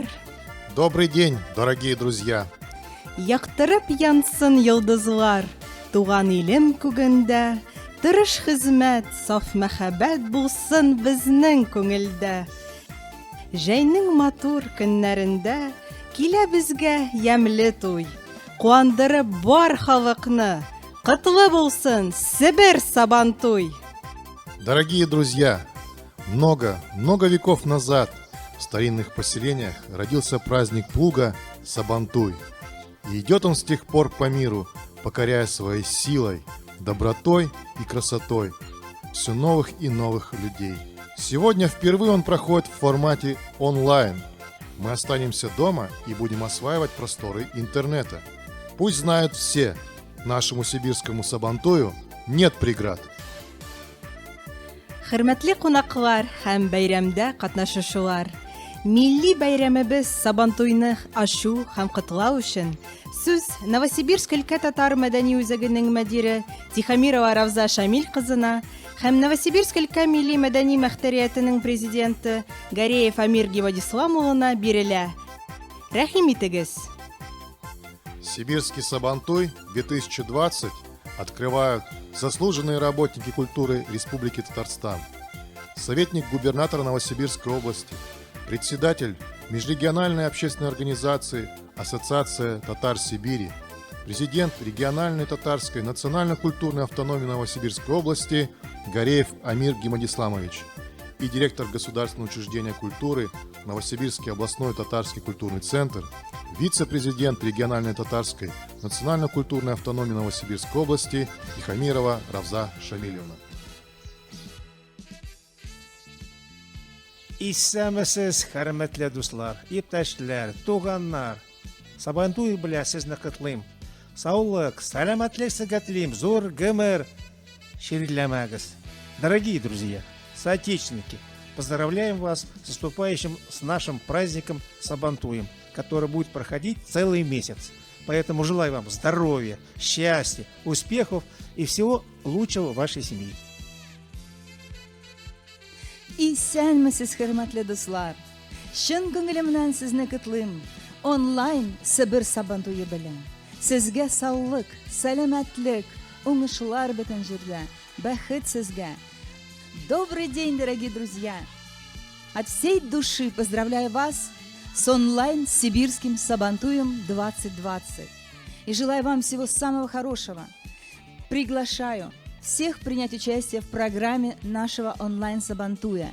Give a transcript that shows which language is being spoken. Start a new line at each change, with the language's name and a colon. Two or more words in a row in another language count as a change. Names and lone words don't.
Russian: Добрый день, дорогие друзья!
Tatar: Яктырып янсын йылдызлар, туган илем күгендә, тырыш хезмәт, саф мәхәббәт булсын безнең күңелдә. Җәйнең матур көннәрендә килә безгә ямьле туй, куандырып бар халыкны, котлы булсын Себер Сабантуй.
Russian: Дорогие друзья! Много веков назад в старинных поселениях родился праздник плуга Сабантуй. И идет он с тех пор по миру, покоряя своей силой, добротой и красотой все новых и новых людей. Сегодня впервые он проходит в формате онлайн. Мы останемся дома и будем осваивать просторы интернета. Пусть знают все, нашему сибирскому Сабантую нет преград.
Tatar: Хөрмәтле кунаклар һәм бәйрәмдә катнашучылар, милли бәйрәмебез Сабантуйны ачу һәм котлау өчен сүз Новосибирск өлкә татар мәдәни үзәгенең мөдире Тихомирова Равза Шамил кызына һәм Новосибирск өлкә милли мәдәни мөхтәриятенең президенты Гареев Амир Гимадислам улына бирелә. Рәхим итегез.
Russian: Сибирский Сабантуй 2020 открывают заслуженные работники культуры Республики Татарстан, советник губернатора Новосибирской области, председатель межрегиональной общественной организации Ассоциация татар Сибири, президент региональной татарской национально-культурной автономии Новосибирской области Гареев Амир Гимадисламович и директор государственного учреждения культуры Новосибирский областной татарский культурный центр, вице-президент региональной татарской национально-культурной автономии Новосибирской области Тихомирова Равза Шамильевна.
Tatar: Исәмесез, хөрмәтле дуслар, иптәшләр, туганнар. Сабантуй белән сезне котлыйм. Саулык, сәламәтлек сезгә телим, зур гомер ширләмәгез.
Russian: Дорогие друзья, соотечественники, поздравляем вас с наступающим с нашим праздником Сабантуем, который будет проходить целый месяц. Поэтому желаю вам здоровья, счастья, успехов и всего лучшего в вашей семье.
Tatar: Исәнмесез, хөрмәтле дуслар. Чын күңелемнән сезне котлыйм. Онлайн Себер Сабантуе белән. Сезгә саулык, сәламәтлек, уңышлар бөтен җирдә. Бәхет сезгә.
Russian: Добрый день, дорогие друзья. От всей души поздравляю вас с онлайн Сибирским Сабантуем 2020. И желаю вам всего самого хорошего. Приглашаю всех принять участие в программе нашего онлайн-сабантуя.